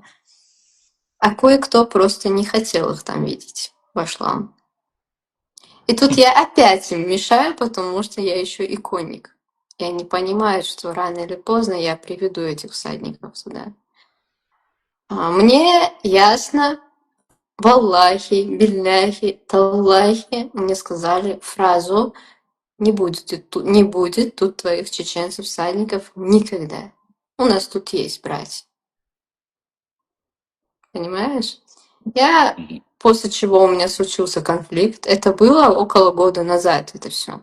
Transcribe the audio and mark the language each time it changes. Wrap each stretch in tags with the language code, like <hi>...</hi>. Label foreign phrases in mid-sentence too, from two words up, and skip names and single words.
<ru>А кое-кто просто не хотел их там видеть в Ашлам. И тут я опять им мешаю, потому что я еще и конник. И они понимают, что рано или поздно я приведу этих всадников сюда. Мне ясно,</ru> <ar>والله، بالله، تالله,</ar> <ru>мне сказали фразу не будет тут твоих чеченцев всадников никогда. У нас тут есть братья. Понимаешь? Я, после чего у меня случился конфликт, это было около года назад, это все.</ru>